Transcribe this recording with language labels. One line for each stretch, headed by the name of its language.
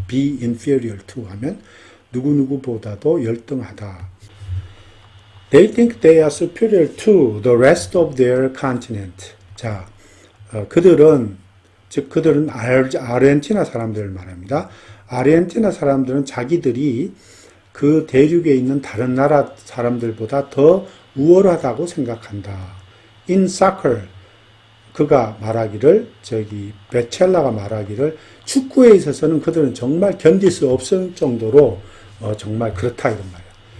English: be inferior to
Korean: 하면 누구누구보다도 열등하다.
English: They think they are superior to the rest of their continent.
Korean: 자, 그들은 아르헨티나 사람들을 말합니다. 아르헨티나 사람들은 자기들이 그 대륙에 있는 다른 나라 사람들보다 더 우월하다고 생각한다.
English: In soccer,
Korean: 그가 말하기를, 베첼라가 말하기를, 축구에 있어서는 그들은 정말 견딜 수 없을 정도로, 정말 그렇다, 이런 말이에요.